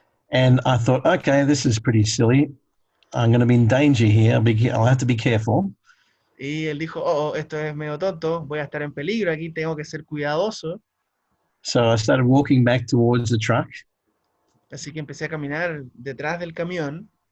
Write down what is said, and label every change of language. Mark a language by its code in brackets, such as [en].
[en] And I thought, okay, this is pretty silly. I'm going to be in danger here. I'll have to be careful. [es] Y él dijo, oh, esto es medio tonto, voy a estar en peligro aquí, tengo que ser cuidadoso. [en] So I started walking back towards the truck. [es] Así que empecé a caminar detrás del camión.